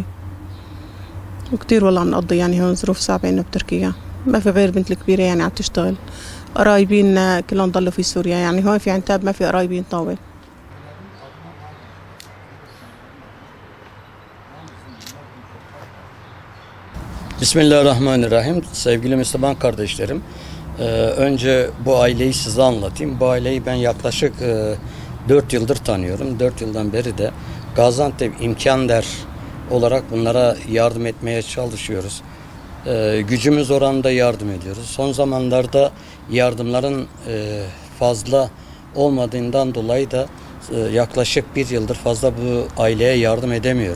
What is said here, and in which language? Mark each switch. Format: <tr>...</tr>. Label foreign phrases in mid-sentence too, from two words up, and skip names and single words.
<ar>وكتير والله عم نقضي يعني هون ظروف صعبة انه بتركيا. ما في غير بنت الكبيرة يعني عم تشتغل. قرايبين كلهم ضلوا في سوريا، يعني هون في عنتاب ما في قرايبين طاول. بسم الله الرحمن الرحيم.</ar> <tr>Sevgili Müslüman kardeşlerim, önce bu aileyi size anlatayım. Bu aileyi ben yaklaşık 4 yıldır tanıyorum. 4 yıldan beri de Gaziantep İmkender olarak bunlara yardım etmeye çalışıyoruz. Gücümüz oranında yardım ediyoruz. Son zamanlarda yardımların fazla olmadığından dolayı da yaklaşık 1 yıldır fazla bu aileye yardım edemiyorum.</tr>